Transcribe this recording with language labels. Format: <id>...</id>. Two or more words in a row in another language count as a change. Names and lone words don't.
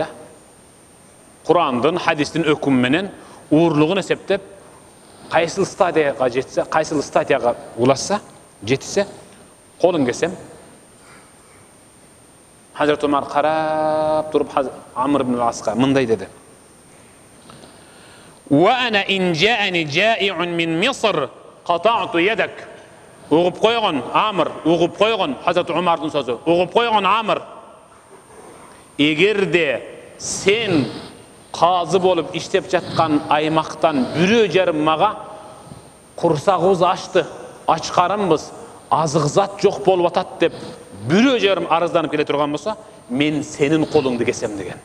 <ky>Курандын, хадистин өкүмү менен уурлугун эсептеп, кайсыл стадияга жетсе, кайсыл стадияга улашса, жетсе, колун кесем. Хазрат Умар карап туруп Амр ибн ал-Аска мындай деди:</ky> <ar>"وأنا إن جاءني جائع من مصر قطعت يدك."</ar> <ky>Угуп койгон Амр, угуп койгон Хазрат Умардын сөзү. Угуп койгон Амр, эгерде сен казы болуп иштеп жаткан аймактан бирөө жарым мага курсагыбыз ачты, ач карынбыз, азык зат жок болуп атат деп бирөө жарым арызданып келе турган болсо, мен сенин колуңду кесем деген.</ky>